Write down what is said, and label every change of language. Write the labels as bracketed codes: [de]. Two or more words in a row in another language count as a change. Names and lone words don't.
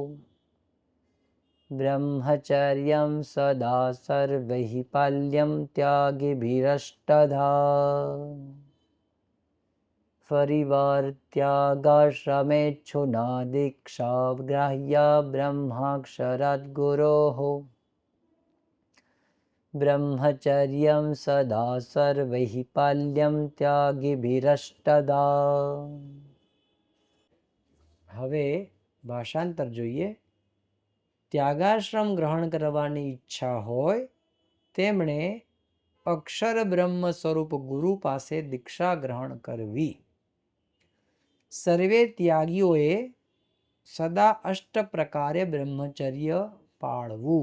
[sa] ब्रह्मचर्यं सदा सर्वैः पाल्यं त्यागिभिरष्टधा फरिवार त्यागाश्रमेच्छुना दीक्षा ग्राह्या ब्रह्माक्षरात् गुरोः ब्रह्मचर्यं सदा सर्वैः पाल्यं त्यागिभिरष्टधा [gu] હવે ભાષાંતર જોઈએ ત્યાગાશ્રમ ગ્રહણ કરવાની ઈચ્છા હોય તેમણે અક્ષર બ્રહ્મ સ્વરૂપ ગુરુ પાસે દીક્ષા ગ્રહણ કરવી. સર્વે ત્યાગીઓએ સદા અષ્ટ પ્રકારે બ્રહ્મચર્ય પાળવું.